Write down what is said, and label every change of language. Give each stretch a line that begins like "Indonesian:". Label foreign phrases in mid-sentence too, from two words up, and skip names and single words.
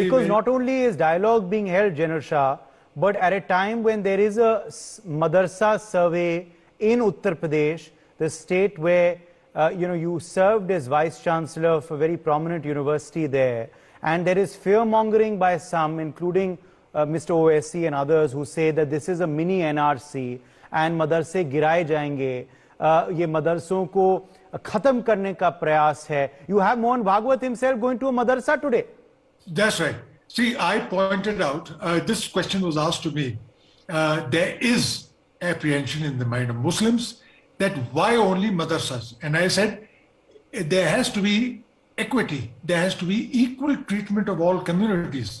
English: Because not only is dialogue being held, General Shah, but at a time when there is a madrasa survey in Uttar Pradesh, the state where you served as Vice Chancellor of a very prominent university there, and there is fear-mongering by some, including Mr. OSC and others, who say that this is a mini NRC and
Hindi: मदरसे गिराए जाएंगे, ये मदरसों को ख़त्म करने का प्रयास है.
English: You have Mohan Bhagwat himself going to a madarsa today. That's right. See, I pointed out, this question was asked to me, there is apprehension in the mind of Muslims that why only madrasas? And I said, there has to be equity, there has to be equal treatment of all communities.